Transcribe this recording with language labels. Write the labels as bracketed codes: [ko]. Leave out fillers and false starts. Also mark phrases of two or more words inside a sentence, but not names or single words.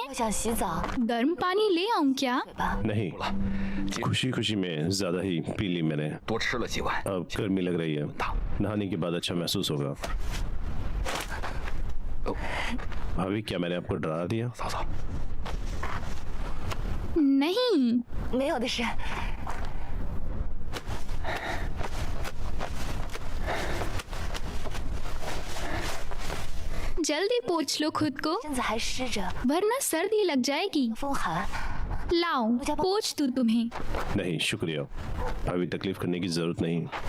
[zh] 我想洗澡， [hi] गर्म पानी ले आऊं क्या? [zh] 对吧？ [hi] नहीं, खुशी खुशी में ज्यादा ही पी ली मैंने। [zh] 多吃了几碗。 [hi] अब गर्मी लग रही है, नहाने के बाद अच्छा महसूस होगा। भाभी, क्या मैंने आपको डरा दिया? [zh] 嫂嫂， [hi] नहीं, [zh] 没有的事。 [hi] जल्दी पोंछ लो खुद को, [zh] 身子还湿着， [hi] वरना सर्दी लग जाएगी। [zh] 风寒。 [hi] लाओ, पोंछ दूं तुम्हें। नहीं, शुक्रिया भाभी, तकलीफ करने की जरूरत नहीं।